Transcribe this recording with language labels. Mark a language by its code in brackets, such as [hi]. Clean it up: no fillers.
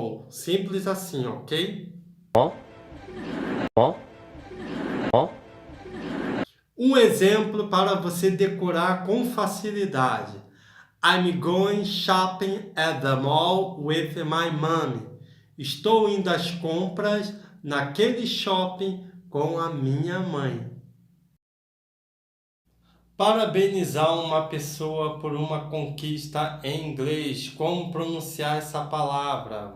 [pt] Simples assim, ok? Um exemplo para você decorar com facilidade. [en] I'm going shopping at the mall with my mommy. [pt] Estou indo às compras naquele shopping com a minha mãe. Parabenizar uma pessoa por uma conquista em inglês. Como pronunciar essa palavra?